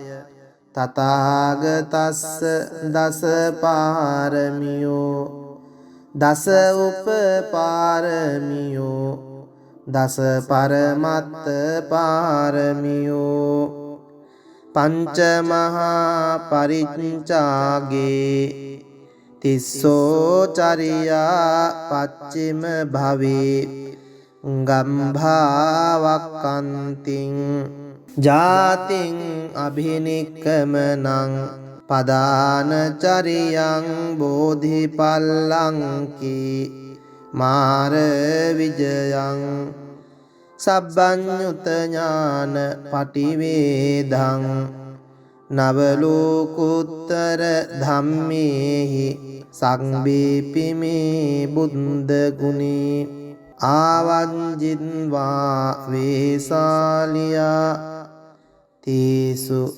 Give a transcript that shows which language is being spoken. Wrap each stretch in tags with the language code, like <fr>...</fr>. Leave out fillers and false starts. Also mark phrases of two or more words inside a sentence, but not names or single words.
<pi>තථාගතස්ස දස පාරමියෝ දස උපපාරමියෝ දස පරමත්ත පාරමියෝ පංච මහා පරිච්ඡාගේ තිස්සෝ චරියා පච්චිම භවේ ගම්භාවක්කන්තිං ජාතිං අභිනික්කමනං පදාන චරියං බෝධිපල්ලංකී මාර විජයං සබ්බඤ්ඤුත ඥාන පටිවේදං නවලෝකුත්තර ධම්මේහි සංබීපිමේ බුද්ධ ගුණේ ආවංජින්වා වේසාලියා තීසු</pi>